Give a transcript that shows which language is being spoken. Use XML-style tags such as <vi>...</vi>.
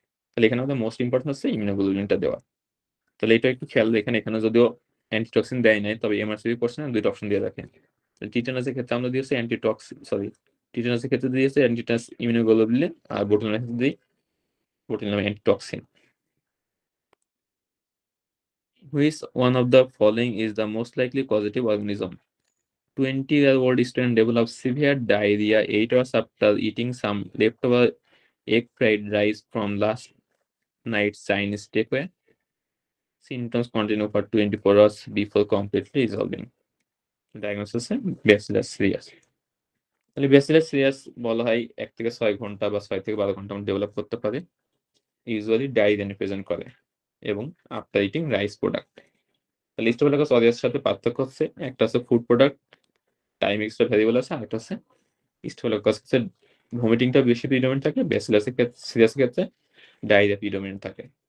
<bn>তাহলে এখানে আমাদের মোস্ট ইম্পর্টেন্ট হচ্ছে ইমিউনোগ্লোবিনটা দেওয়া। তাহলে এটা একটু খেয়াল রাখেন, এখানে যদিও অ্যান্টিটক্সিন দেয় নাই, তবে এমআরসিবি কোশ্চেনে দুইটা অপশন দিয়ে রাখেন। টিটেনাসের ক্ষেত্রে আমরা দিয়েছি টিটেনাসের ক্ষেত্রে দিয়েছে অ্যান্টিটেনাস ইমিউনোগ্লোবুলিন, আর বোটুলিনের ক্ষেত্রে দিই botulinum antitoxin.</bn> <en>Which one of the following is the most likely causative organism? 20-year-old student develops severe diarrhea 8 hours after eating some leftover egg fried rice from last night's Chinese takeaway. Symptoms continue for 24 hours before completely resolving. Diagnosis Bacillus cereus.</en> <bn>তাহলে bacillus serious বলা হয় 1 থেকে 6 ঘন্টা বা 6 থেকে 12 ঘন্টা develop করতে পারে, ইউজুয়ালি ডায়রিয়া প্রেজেন্ট করে এবং আফটার ইটিং রাইস প্রোডাক্ট। তাহলে স্টোফিলোকাস অরিয়াসের সাথে পার্থক্য হচ্ছে একটা হচ্ছে food product time extra variable আছে, আরেকটা হচ্ছে স্টোফিলোকাস হচ্ছে ভমিটিংটা বেশি প্রিডমিনেন্ট থাকে, ব্যাসিলাস সিরিয়াসের ক্ষেত্রে ডায়রিয়া প্রিডমিনেন্ট থাকে।</bn>